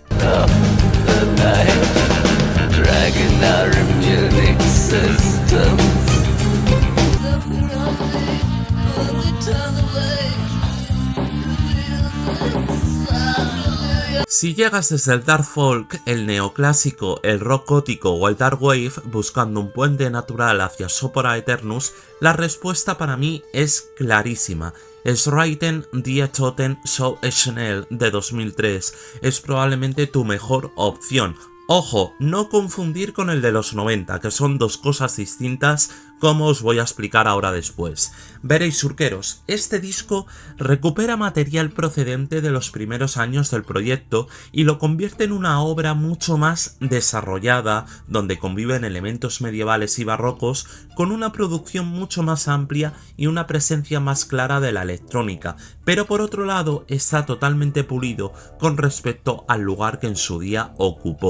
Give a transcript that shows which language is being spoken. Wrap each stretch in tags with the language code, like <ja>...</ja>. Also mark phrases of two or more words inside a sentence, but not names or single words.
<es>Si llegas desde el dark folk, el neoclásico, el rock gótico o el dark wave buscando un puente natural hacia Sopora Aeternus, la respuesta para mí es clarísima. Schreiten die Toten so schnell de 2003 es probablemente tu mejor opción. Ojo, no confundir con el de los 90, que son dos cosas distintas, como os voy a explicar ahora después. Veréis, surqueros, este disco recupera material procedente de los primeros años del proyecto y lo convierte en una obra mucho más desarrollada, donde conviven elementos medievales y barrocos, con una producción mucho más amplia y una presencia más clara de la electrónica, pero por otro lado está totalmente pulido con respecto al lugar que en su día ocupó.</es>